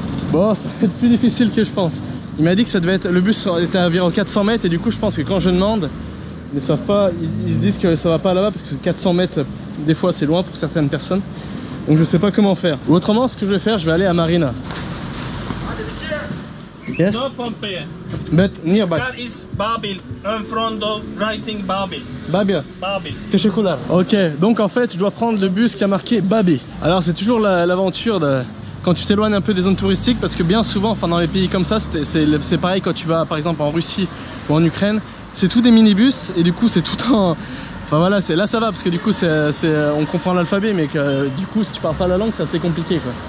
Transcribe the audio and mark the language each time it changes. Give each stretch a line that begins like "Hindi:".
French: Bon, ça va être plus difficile que je pense. Il m'a dit que ça devait être, le bus était à environ 400 mètres et du coup je pense que quand je demande, ils ne savent pas, ils se disent que ça va pas là-bas parce que 400 mètres, des fois c'est loin pour certaines personnes. Donc je sais pas comment faire. Ou autrement, ce que je vais faire, je vais aller à Marina.
English: Yes? No Pompeii. But nearby. Scar is Babil, in front of writing Babil. Babil. Babil.
Turkish: Teşekkürler.
French: Ok, donc en fait, je dois prendre le bus qui a marqué Babi. Alors c'est toujours l'aventure de... quand tu t'éloignes un peu des zones touristiques, parce que bien souvent, enfin dans les pays comme ça, c'est pareil quand tu vas par exemple en Russie ou en Ukraine, c'est tout des minibus et du coup c'est tout en... Enfin voilà, là ça va parce que du coup on comprend l'alphabet, mais que, du coup si tu parles pas la langue c'est assez compliqué quoi.